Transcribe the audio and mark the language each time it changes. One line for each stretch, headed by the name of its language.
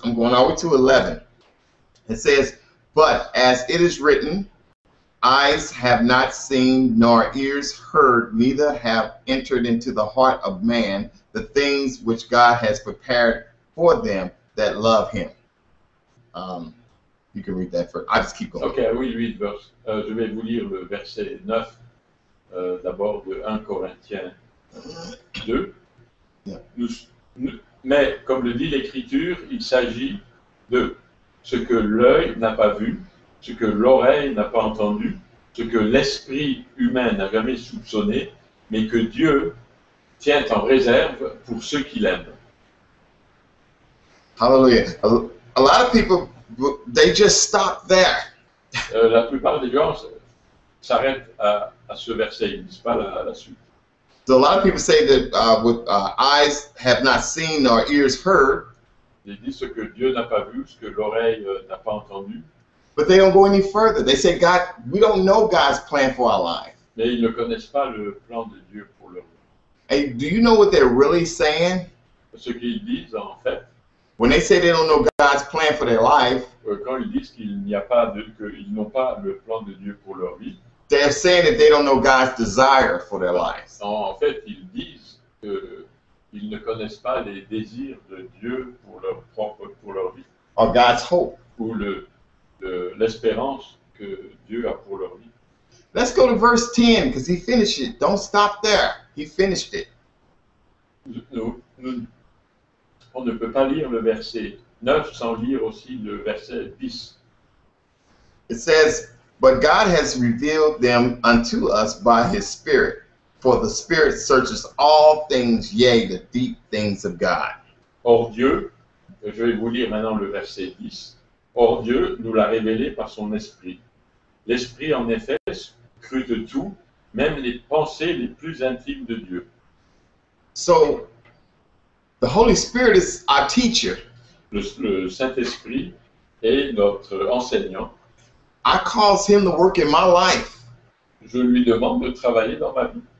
English: I'm going all the way to 11. It says, "But as it is written, eyes have not seen, nor ears heard, neither have entered into the heart of man the things which God has prepared for them that love Him." You can read that first. I just keep going. Ok,
French: oui,
English: 8 verses.
French: Je vais vous lire le verset 9, d'abord de 1 Corinthiens 2.
English: Yeah.
French: Mais, comme le dit l'Écriture, il s'agit de ce que l'œil n'a pas vu, ce que l'oreille n'a pas entendu, ce que l'esprit humain n'a jamais soupçonné, mais que Dieu tient en réserve pour ceux qui l'aiment.
English: Hallelujah. A lot of people, they just stop there.
French: La plupart des gens s'arrêtent à ce verset, ils ne disent pas la suite.
English: So a lot of people say that eyes have not seen nor ears heard,
French: Ils disent ce que Dieu n'a pas vu, ce que l'oreille n'a pas entendu,
English: but they don't go any further. They say, God, we don't know God's plan for our life.
French: mais ils ne connaissent pas le plan de Dieu pour leur vie.
English: Hey, do you know what they're really saying?
French: Ce qu'ils disent, en fait,
English: When they say they don't know God's plan for their life,
French: quand ils disent qu'ils n'ont pas le plan de Dieu pour leur vie,
English: they're saying that they don't know God's desire for their lives.
French: en fait, ils disent qu'ils ne connaissent pas les désirs de Dieu pour leur vie,
English: Or God's hope.
French: ou l'espérance que Dieu a pour leur vie.
English: Let's go to verse 10 because he finished it. Don't stop there. He finished it.
French: On ne peut pas lire le verset 9 sans lire aussi le verset 10.
English: It says, "But God has revealed them unto us by his Spirit. For the Spirit searches all things, yea, the deep things of God."
French: Or Dieu je vais vous lire maintenant le verset 10. Or Dieu nous l'a révélé par son esprit. L'esprit en effet scrute tout, même les pensées les plus intimes de Dieu.
English: So the Holy Spirit is our teacher.
French: Le Saint-Esprit est notre enseignant.
English: I cause him to work in my life
French: Je lui demande de travailler dans ma vie